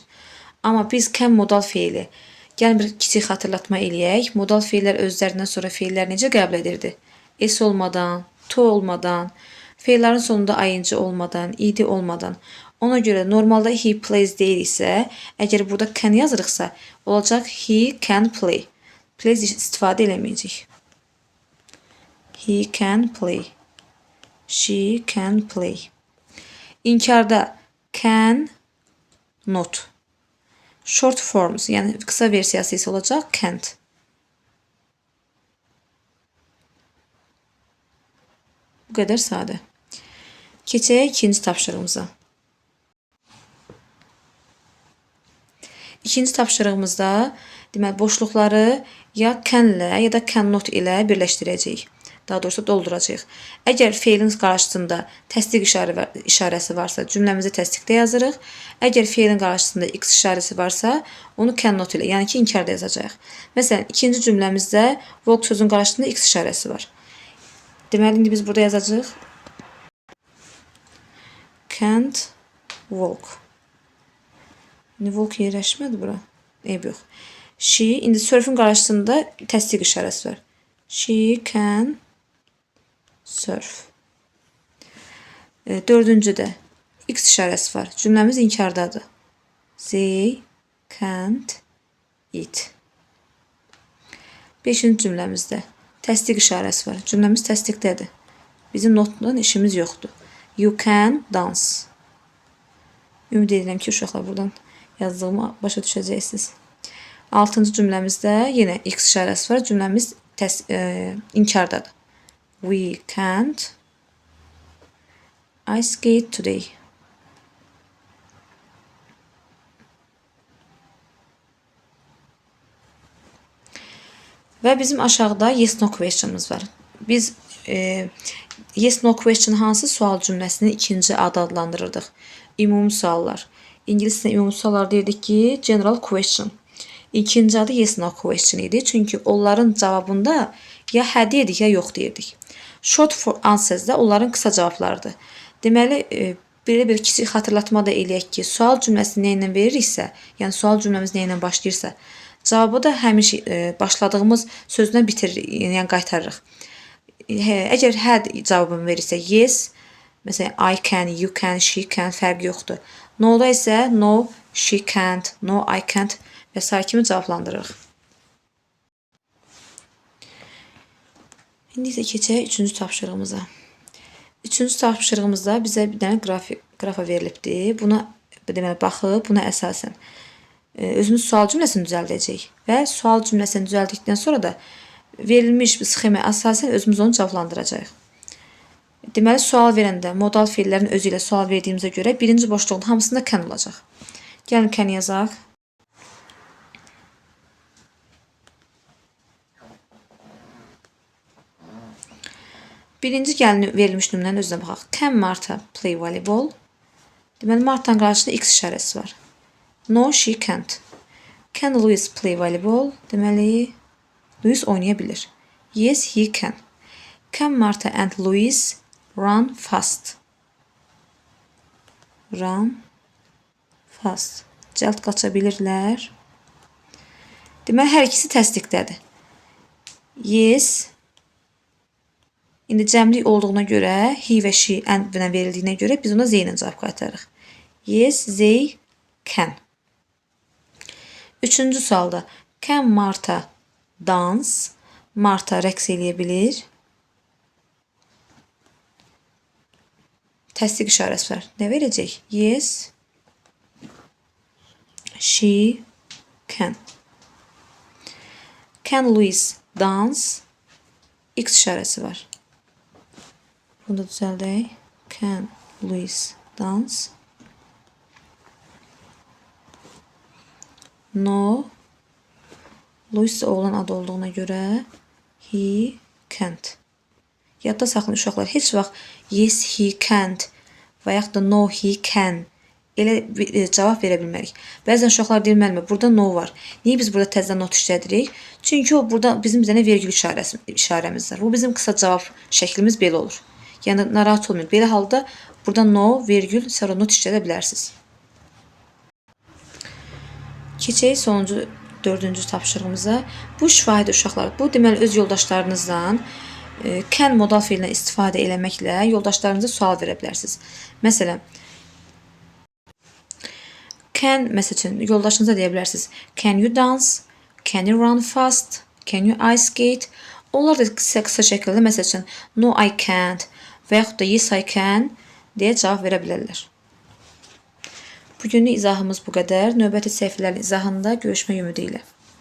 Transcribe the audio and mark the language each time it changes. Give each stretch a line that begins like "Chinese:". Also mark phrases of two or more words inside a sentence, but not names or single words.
Azerbaijani: Amma biz can modal feili, gəlin bir kiçik xatırlatma eləyək. Modal feillər özlərindən sonra feillər necə qəbul edirdi? S olmadan, to olmadan, feillərin sonunda ing olmadan, id olmadan. Ona görə normalda
English: he plays
Azerbaijani: deyiriksə, əgər burada can yazırıqsa, olacaq
English: he can play.
Azerbaijani: Plays istifadə eləməyəcək.
English: He can play. She can play. İnkarda can not. Short forms,
Azerbaijani: yəni qısa versiyası isə olacaq can't. Bu qədər sadə. Keçək ikinci tapşırığımıza. İkinci tapşırığımızda deməli boşluqları ya can-lə ya da cannot ilə birləşdirəcəyik. Daha doğrusu dolduracağıq. Əgər feilin qarşısında təsdiq işarəsi varsa, cümləmizi təsdiqdə yazırıq. Əgər feilin qarşısında x işarəsi varsa, onu cannot ilə, yəni ki, inkarda yazacağıq. Məsələn, ikinci cümləmizdə walk sözün qarşısında x işarəsi var. Deməli, indi biz burada yazacağıq.
English: Can't walk.
Azerbaijani: İndi walk yerləşmədi bura. Eyb yox. She, indi surf'ün qarşısında təsdiq işarəsi var.
English: She can surf.
Azerbaijani: Dördüncüdə x işarəsi var. Cümləmiz inkardadır.
English: They can't eat.
Azerbaijani: Beşinci cümləmizdə təsdiq işarəsi var. Cümləmiz təsdiqdədir. Bizim notla işimiz yoxdur.
English: You can dance.
Azerbaijani: Ümid edirəm ki, uşaqlar buradan yazdığımı başa düşəcəksiniz. Altıncı cümləmizdə yenə x işarəsi var. Cümləmiz inkardadır.
English: We can't ice skate today.
Azerbaijani: Və bizim aşağıda
English: yes no question'ımız
Azerbaijani: var. Biz
English: yes no question
Azerbaijani: hansı sual cümləsinin ikinci adı adlandırırdıq? Ümumi suallar. İngilis dilində ümumi suallar deyirdik ki,
English: general question.
Azerbaijani: İkinci adı
English: yes no question
Azerbaijani: idi. Çünki onların cavabında ya hə deyirdik, ya yox deyirdik.
English: Short for answers
Azerbaijani: da onların qısa cavablarıdır. Deməli, belə bir kiçik xatırlatma da eləyək ki, sual cümləsini nə ilə veririksə, yəni sual cümləmiz nə ilə başlayırsa, cavabı da həmin başladığımız sözlə bitiririk, yəni qaytarırıq. Əgər hə cavabını verirsə, yes, məsələn,
English: I can, you can, she can,
Azerbaijani: fərq yoxdur. No-da isə
English: no, she can't, no, I can't
Azerbaijani: və s. kimi cavablandırırıq. İndi isə keçək üçüncü tapşırığımıza. Üçüncü tapşırığımızda bizə bir dənə qrafa verilibdir. Buna deməli baxıb, buna əsasən özümüz sual cümləsini düzəldəcəyik və sual cümləsini düzəldikdən sonra da verilmiş sxemə əsasən özümüz onu cavablandıracağıq. Deməli, sual verəndə modal feillərin özü ilə sual verdiyimizə görə birinci boşluğun hamısında can olacaq. Gəlin can yazaq. Birinci gəlin verilmiş nümunənin özünə baxaq.
English: Can Martha play volleyball?
Azerbaijani: Deməli, Marta'nın qarşısında x işarəsi var.
English: No, she can't. Can Louis play volleyball?
Azerbaijani: Deməli, Louis oynaya bilir.
English: Yes, he can. Can Martha and Louis run fast? Run fast.
Azerbaijani: Cəld qaça bilirlər. Deməli, hər ikisi təsdiqdədir.
English: Yes.
Azerbaijani: İndi cəmlik olduğuna görə, he və she and-nə verildiyinə görə biz ona they ilə cavab qaytarırıq.
English: Yes, they can.
Azerbaijani: Üçüncü sualda,
English: can Martha dance?
Azerbaijani: Martha rəqs eləyə bilir. Təsdiq işarəsi var. Nə verəcək?
English: Yes, she can. Can Louis dance?
Azerbaijani: X işarəsi var. Bunu da düzəldək.
English: Can Louis dance? No.
Azerbaijani: Louis oğlan adı olduğuna görə
English: he can't.
Azerbaijani: Yadda saxlayın uşaqlar. Heç vaxt
English: yes he can't
Azerbaijani: və yaxud da
English: no he can
Azerbaijani: elə cavab verə bilmərik. Bəzən uşaqlar deyir müəllimə, burada no var. Niyə biz burada təzədən not işlədirik? Çünki o burada bizim bir dənə vergül işarəmiz var. Bu bizim qısa cavab şəklimiz belə olur. Yəni narahat olmayın. Belə halda burada no, vergül, sonra not işlədə bilərsiniz. Keçək sonuncu 4-cü tapşırığımıza. Bu şifahidə uşaqlar, bu deməli öz yoldaşlarınızdan can modal feilinə istifadə eləməklə yoldaşlarınıza sual verə bilərsiniz. Məsələn, can məsələn yoldaşınıza deyə bilərsiniz.
English: Can you dance? Can you run fast? Can you ice skate?
Azerbaijani: Onlar da qısa şəkildə məsələn
English: no I can't
Azerbaijani: və yaxud da
English: yes I can
Azerbaijani: deyə cavab verə bilərlər. Bugünlük izahımız bu qədər. Növbəti səhifələrin izahında görüşmək ümidi ilə.